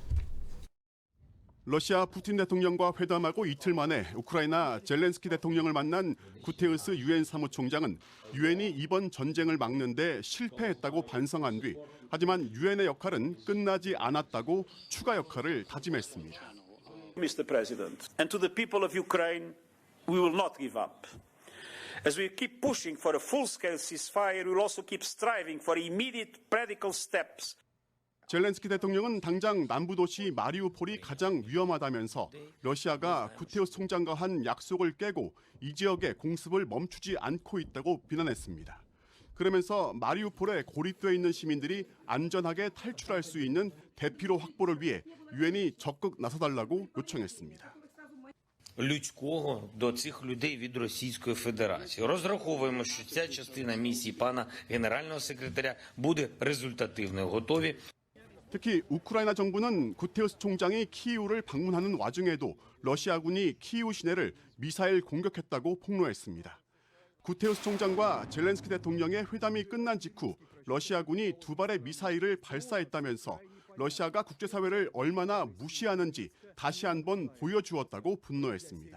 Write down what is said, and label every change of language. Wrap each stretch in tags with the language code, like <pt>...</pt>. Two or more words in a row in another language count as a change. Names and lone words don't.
<ko>러시아 푸틴 대통령과 회담하고 이틀 만에 우크라이나 젤렌스키 대통령을 만난 구테우스 유엔 사무총장은 유엔이 이번 전쟁을 막는 데 실패했다고 반성한 뒤 하지만 유엔의 역할은 끝나지 않았다고 추가 역할을 다짐했습니다.</ko> <en>Mr. President, and to the people of Ukraine, we will not give up. As we keep pushing for a full-scale ceasefire, we will also keep striving for immediate practical steps.</en> <ko>젤렌스키 대통령은 당장 남부 도시 마리우폴이 가장 위험하다면서 러시아가 구테우스 총장과 한 약속을 깨고 이 지역의 공습을 멈추지 않고 있다고 비난했습니다. 그러면서 마리우폴에 고립되어 있는 시민들이 안전하게 탈출할 수 있는 대피로 확보를 위해 유엔이 적극 나서달라고 요청했습니다.</ko> <uk>людського до цих людей від Російської Федерації. Розраховуємо, що ця частина місії пана генерального секретаря буде результативною. готові.</uk> <ko>특히 우크라이나 정부는 구테우스 총장이 키이우를 방문하는 와중에도 러시아군이 키이우 시내를 미사일 공격했다고 폭로했습니다. 구테우스 총장과 젤렌스키 대통령의 회담이 끝난 직후 러시아군이 두 발의 미사일을 발사했다면서 러시아가 국제사회를 얼마나 무시하는지 다시 한번 보여주었다고 분노했습니다.</ko>